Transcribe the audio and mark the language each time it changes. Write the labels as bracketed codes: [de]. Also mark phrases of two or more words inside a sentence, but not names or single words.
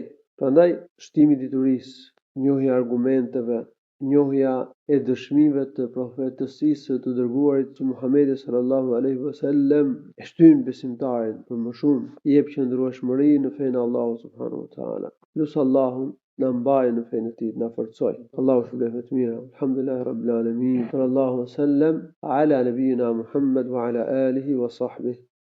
[sq] Prandaj shtimi i diturisë, njohja e argumenteve, njohja e dëshmive të profetësisë të dërguarit që Muhamedi [ar] صلى الله عليه وسلم [sq] e shtyn besimtarin për më shumë, i jep qëndrueshmëri në fenë e Allahut [ar] سبحانه وتعالى. [sq] Lusë Allahun na mbajë në fenë e tij, na forcoj. Allahu shpëlbeft të mira. [ar] الحمد لله رب العالمين صلى الله سلم على نبينا محمد وعلى آله وصحبه.